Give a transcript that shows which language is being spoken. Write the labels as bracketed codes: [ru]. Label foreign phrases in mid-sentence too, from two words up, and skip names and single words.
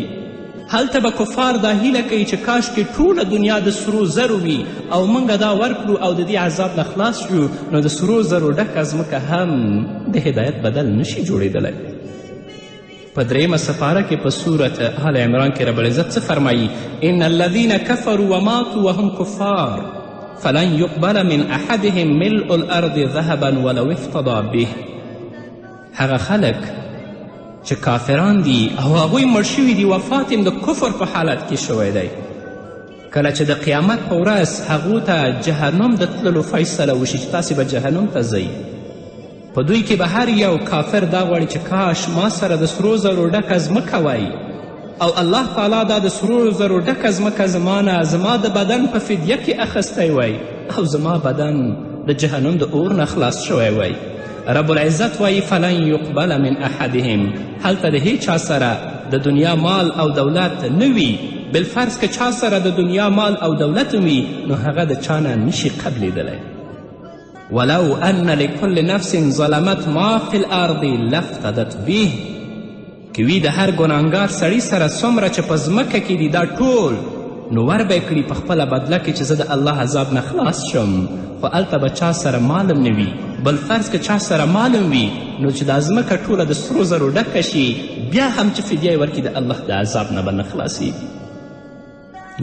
[ps] هلته به کفار دا هیله کوي چې کاشکې ټوله دنیا د سرو زرو وي او موږ دا ورکړو او د دې عذاب نه خلاص شو، نو د سرو زرو ډکه ځمکه هم د هدایت بدل نشي جوړېدلی. په دریمه سپاره کې په صورت آل عمران کې رب العزت څه فرمایي؟ [ar] ان الذین کفروا وماتوا وهم کفار فلن يقبل من احدهم ملء الارض ذهبا ولو افتضى به. [ps] هغه خلک چې کافران دي او هغوی مړ شوي دي، وفات یې د کفر په حالت کې شوی دی، کله چې د قیامت په ورځ هغو ته جهنم د تللو فیصله وشي چې تاسې به جهنم ته ځئ، په دوی کې به هر یو کافر دا غواړي چې کاش ما سره د سرو زرو ډکه ځمکه وای او الله تعالی دا د سرو زرو ډکه ځمکه زما د بدن په فدیه کې اخیستی وای او زما بدن د جهنم د اور نه خلاص شوی وای. رب العزت وایي [ar] فلن یقبل من احدهم، [ps] هلته د هیچ چا سره د دنیا مال او دولت نه وي، بالفرض که چا سره د دنیا مال او دولت وي نو هغه د چا نه نشي قبلیدلی. [ar] ولو ان لكل نفس ظلمت ما في الارض لافتدت به، [ps] که وي د هر ګناهګار سړي سره څومره چې په ځمکه کې دي دا ټول، نو ور به یې کړي په خپله بدله کې چې زه د الله عذاب نه خلاص شم، خو هلته به چا سره مالم نه وي، بل فرض که چا سره مالم وي نو چې دا ځمکه ټوله د سرو زرو ډکه شي بیا هم چې فدیه یې ورکړي د الله د عذاب نه به نه خلاصیږي.